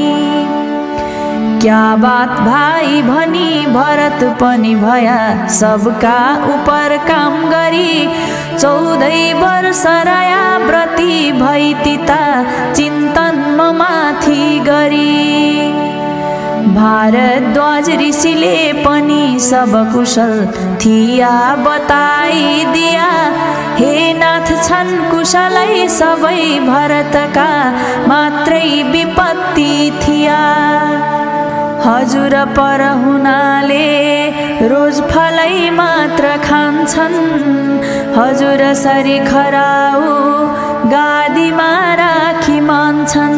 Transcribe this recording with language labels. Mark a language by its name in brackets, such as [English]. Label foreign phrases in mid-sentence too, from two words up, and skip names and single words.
[Hindi] क्या बात [Nepali] भाइ भनी भरत पनि भया, सबका उपर काम गरी, 14 वर्ष रया व्रती भई तिता, चिन्तन माथि गरी। भारद्वाज ऋषिले पनि सब कुशल थिया बताइदिया, हे नाथ छन् कुशलै सबै भरतका, मात्रै विपत्ति थिया। हजुर पर हुनाले रोज फलै मात्र खान्छन्, हजुर सरी खराउ गादीमा राखी मान्छन्।